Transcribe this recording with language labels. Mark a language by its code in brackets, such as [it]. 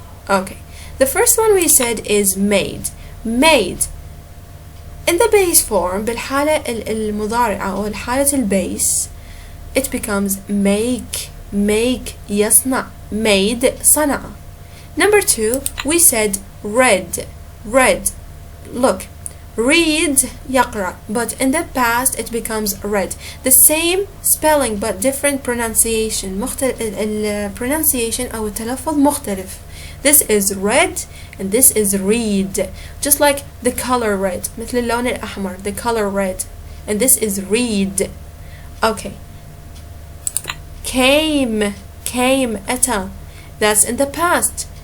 [en] Okay, the first one we said is made. In the base form [ar] بالحالة المضارعة أو الحالة البيس [en] it becomes make يصنع. Made صنع. Number 2 we said read. Look, read يقرأ, but in the past it becomes read. The same spelling but different pronunciation. [ar] pronunciation أو التلفظ مختلف. [en] This is red and this is read. Just like the color red. [ar] مثل اللون الأحمر. [en] The color red. And this is read. Okay. Came. أتى. That's in the past.